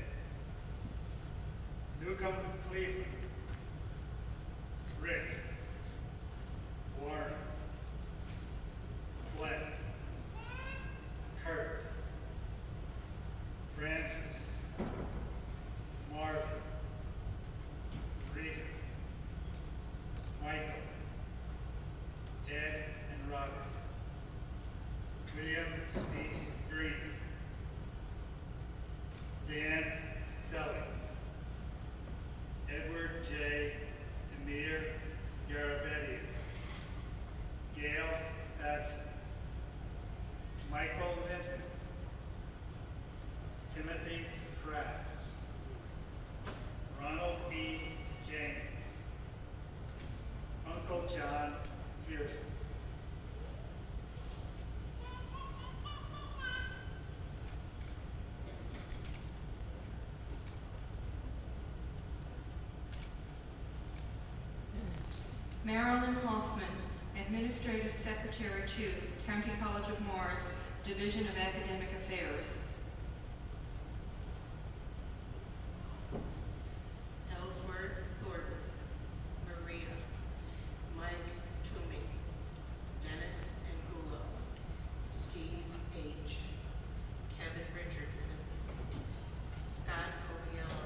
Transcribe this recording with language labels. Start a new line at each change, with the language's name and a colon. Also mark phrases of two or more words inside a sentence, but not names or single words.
English: Newcomb Cleveland, Rick, Warren, Glenn, Kurt, Francis, Marvin, Rita, Michael, Ed and Robert, William Speaks Green, Dan Selly, Edward J. Demir Garabedian, Gail Batson, Michael Minton, Timothy Krabs, Ronald E. James, Uncle John Pearson. Marilyn Hoffman, Administrative Secretary to County College of Morris, Division of Academic Affairs. Ellsworth Thornton. Maria. Mike Toomey. Dennis Angulo. Steve H. Kevin Richardson. Scott Oviello.